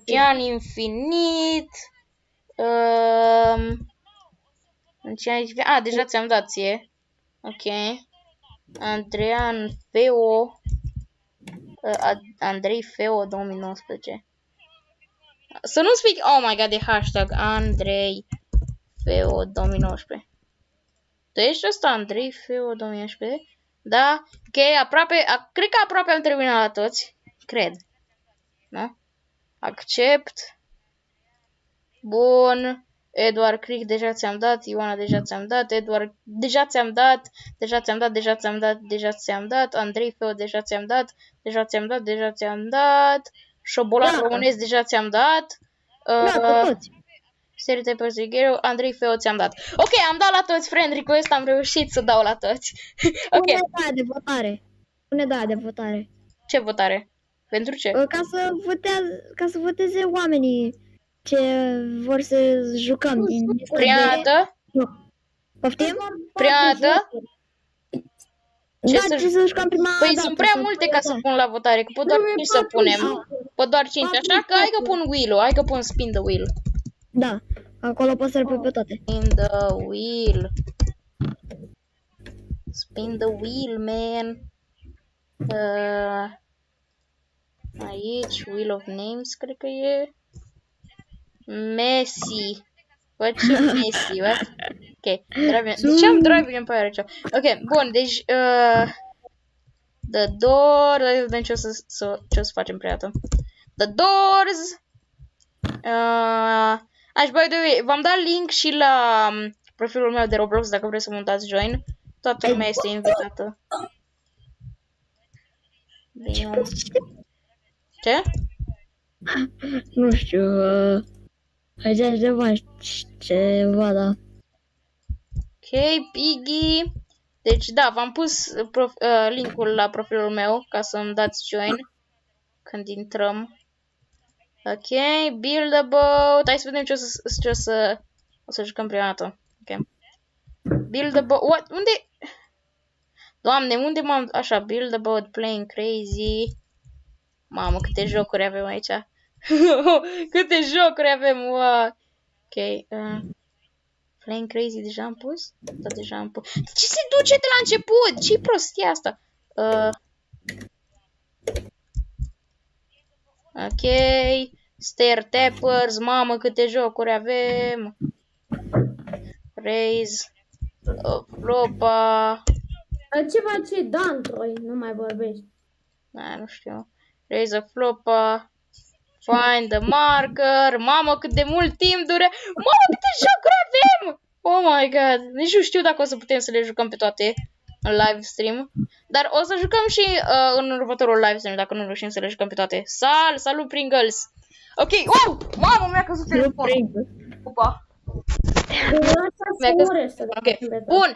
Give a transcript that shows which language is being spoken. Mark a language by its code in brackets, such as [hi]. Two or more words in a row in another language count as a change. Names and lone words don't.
[ro] Pian infinit. Deja ți-am dat ție. Ok. Andrean Feo. Andrei Feo 2019. Să nu spui, [en] oh my god, [ro] de hashtag Andrei Feo 2019. Tu ești ăsta Andrei Feo 2019? Da? Ok, cred că aproape am terminat la toți. Cred. Da? Accept. Bun. Eduard Cric, deja ți-am dat. Ioana, deja ți-am dat. Eduard, deja ți-am dat. Deja ți-am dat. Andrei Feo, deja ți-am dat. Deja ți-am dat. Șobolan românesc, deja ți-am dat. Da, cu toți. Serie Persighiero, Andrei Feo, ți-am dat. Ok, am dat la toți [en] friend request, [ro] am reușit să dau la toți. Ok. Pune da de votare. Ce votare? Pentru ce? Ca să voteze oamenii ce vor să jucăm din Priată? Poftim? Priată? Ce să jucăm prima dată? Păi sunt prea multe ca să pun la votare, că pot doar 5 să punem. Pot doar 5, așa că hai că pun wheel-ul, hai că pun [en] spin the wheel. [ro] Da, acolo poți să le pui pe toate. [en] Spin the wheel. Spin the wheel, man. Aici, wheel of names, [ro] cred că e. Messi. Bă, ce Messi, bă? Ok, de ce am Driving Empire aici? Ok, bun, deci The Doors. Hai să vedem ce o să facem prea dată. The Doors. [en] By the way, [ro] v-am dat link și la profilul meu de Roblox dacă vreți să mă dați join. Toată lumea este invitată. Bine. Ce? Nu știu, aici ceva, da. Ok, Piggy. Deci da, v-am pus linkul la profilul meu ca să-mi dați join când intrăm. Ok, build a boat. Hai să vedem o să jucăm prima dată. Ok. Build a boat. What? Unde? Doamne, unde m-am... Așa, build a boat, playing crazy. Mamă, câte jocuri avem aici. Câte jocuri avem, wow. Ok, playing crazy deja am pus? Da, deja am pus. Ce se duce de la început? Ce-i prostia asta? Ok, stair tappers, mamă, câte jocuri avem. Raise, flopa. Ce face Dantroi? Nu mai vorbești. Nu știu. Raise a flopa. Find the marker. Mamă, cât de mult timp durează. Mamă, câte jocuri avem! [en] Oh my god. [ro] Nici nu știu dacă o să putem să le jucăm pe toate în [en] live stream. [ro] Dar o să jucăm și în următorul [en] live stream, [ro] dacă nu reușim să le jucăm pe toate. Salut Pringles! Ok, wow! Mamă, mi-a căzut telefonul. Opa. Ok, bun.